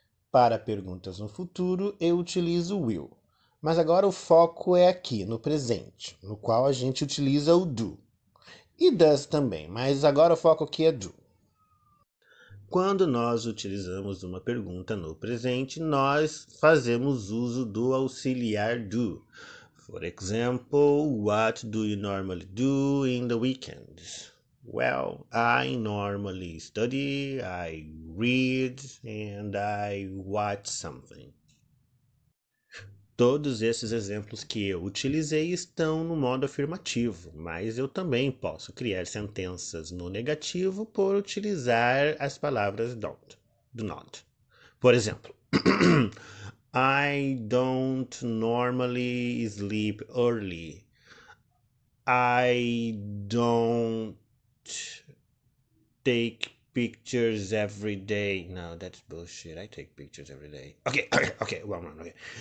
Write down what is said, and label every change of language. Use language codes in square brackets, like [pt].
[pt] Para perguntas no futuro, eu utilizo will. Mas agora o foco é aqui, no presente, no qual a gente utiliza o do. E does também, mas agora o foco aqui é do. Quando nós utilizamos uma pergunta no presente, nós fazemos uso do auxiliar do. [en] For example, what do you normally do in the weekends? Well, I normally study, I read, and I watch something. [pt] Todos esses exemplos que eu utilizei estão no modo afirmativo, mas eu também posso criar sentenças no negativo por utilizar as palavras don't, do not. [en] Por exemplo, I don't normally sleep early. I don't take pictures every day. No, that's bullshit. I take pictures every day. Okay, one. Okay.